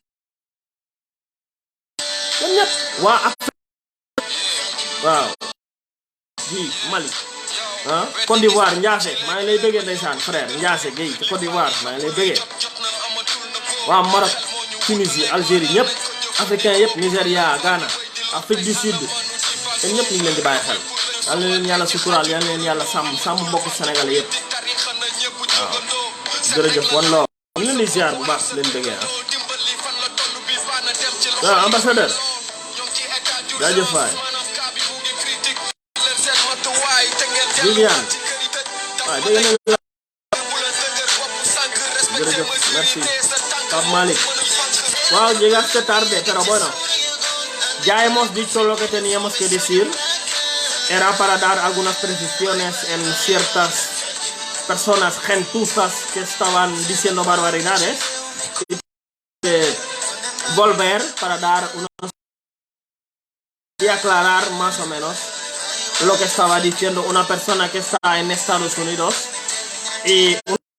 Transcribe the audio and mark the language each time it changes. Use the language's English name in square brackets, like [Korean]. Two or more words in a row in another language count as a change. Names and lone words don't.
[Wolof] ñoom ñëpp waa Afrique waaw ji Mali Côte d'Ivoire Ndiasse maa ngi lay bëggee ndeysaan frère Ndiasse Guèye ci Côte d'Ivoire maa ngi lay bëggee waa Maroc Tunisie Algérie ñëpp africain yëpp Nigéria Ghana Afrique du Sud te ñëpp ñu ngi leen di bàyyi xel yal na leen yàlla suturaal yal na leen yàlla sàmm mbokku sénégalais yëpp waaw jërëjëf wan loo am na ni ziar bu baax leen bëggee waaw ambassadeur jaajëf waay Viviane waaw dégg nañ la jërëjëf merci Pape Malick wow, [Spanish] llegaste tarde pero bueno ya hemos dicho lo que teníamos que decir. Era para dar algunas precisiones en ciertas personas gentuzas que estaban diciendo barbaridades y volver para dar unos y aclarar más o menos lo que estaba diciendo una persona que está en Estados Unidos y un